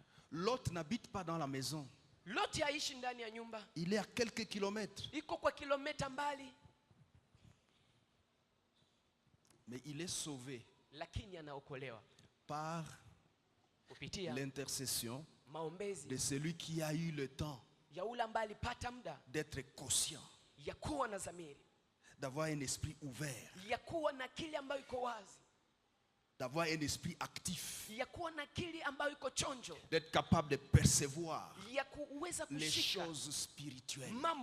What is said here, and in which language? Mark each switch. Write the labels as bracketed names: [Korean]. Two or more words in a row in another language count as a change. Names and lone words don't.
[French] Lot n'habite pas dans la maison. [Swahili] Lot haishi ndani ya nyumba. [French] Il est à quelques kilomètres. [Swahili] Iko kwa kilomita mbali. [French] Mais il est sauvé. [Swahili] Lakini anaokolewa [French] par l'intercession de celui qui a eu le temps d'être conscient, d'avoir un esprit ouvert, d'avoir un esprit actif, d'être capable de percevoir les choses spirituelles.